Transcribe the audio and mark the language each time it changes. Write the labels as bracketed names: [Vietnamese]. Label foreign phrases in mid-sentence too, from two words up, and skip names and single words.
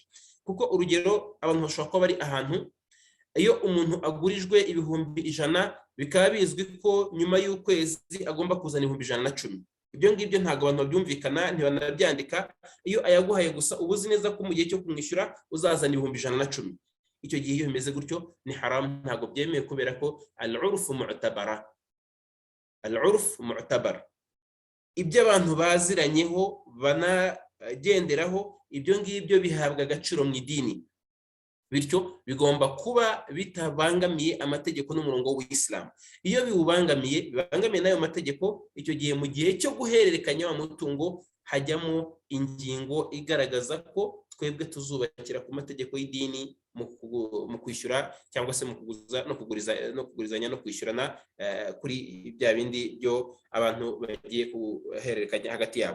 [Kinyarwanda] Kuko urugero, abantu bashobora kuba bari ahantu, iyo umuntu agurijwe ibihumbi 100, bikaba bizwi ko nyuma y'ukwezi agomba kuzana 110. Ibyo ngibyo ntabwo abantu babyumvikana, ntibanabyandika. Iyo ayaguhaye gusa ubuzi neza ko mu gihe cyo kumwishyura uzazana 110. Icyo gihe iyo bimeze gutyo ni haram, ntabwo byemewe, kubera ko [Arabic] العرف معتبرة. العرف معتبر, [Kinyarwanda] ibyo abantu baziranyeho banagenderaho, ibyo ngibyo bihabwa agaciro mu idini. Bityo bigomba kuba bitabangamiye amategeko n'umurongo w'Islam. Iyo bibangamiye n'ayo mategeko, icyo gihe mu gihe cyo guhererekanya wa mutungo hajyamo ingingo igaragaza ko twebwe tuzubakira ku mategeko y'idini mu kwishyura, cyangwa se mu kuguza no kugurizanya no kwishyurana kuri bya bindi byo abantu bagiye kuhererekanya hagati yabo.